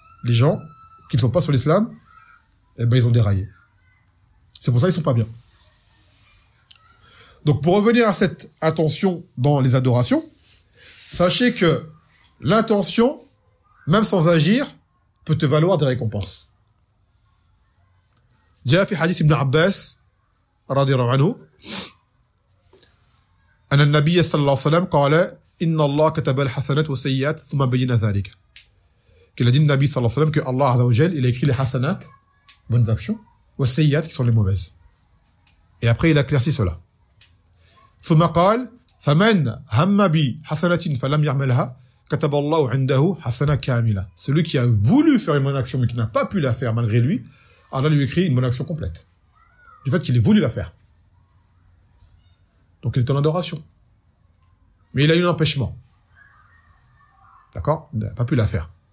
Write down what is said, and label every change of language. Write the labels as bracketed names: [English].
[French] Les gens, qui ne sont pas sur l'islam, eh ben, ils ont déraillé. C'est pour ça qu'ils sont pas bien. Donc, pour revenir à cette intention dans les adorations, sachez que l'intention, même sans agir, peut te valoir des récompenses. [Arabic] جاء في حديث ابن عباس رضي الله عنه أن النبي صلى الله عليه وسلم قال إن الله كتب الحسنات والسيئات ثم بين ذلك. [French] Qu'il a dit le Nabi [Arabic] صلى الله عليه وسلم [French] que Allah [Arabic] عز وجل [French] il a écrit les hasanat, bonnes actions, [Arabic] والسيئات [French] qui sont les mauvaises. Et après il a éclairci cela. [Arabic] ثم قال فمن هم بحسنة فلم يعملها كتب الله عنده حسنة كاملة. [French] Celui qui a voulu faire une bonne action mais qui n'a pas pu la faire malgré lui, Allah lui écrit une bonne action complète. Du fait qu'il ait voulu la faire. Donc il est en adoration. Mais il a eu un empêchement. D'accord ? Il n'a pas pu la faire.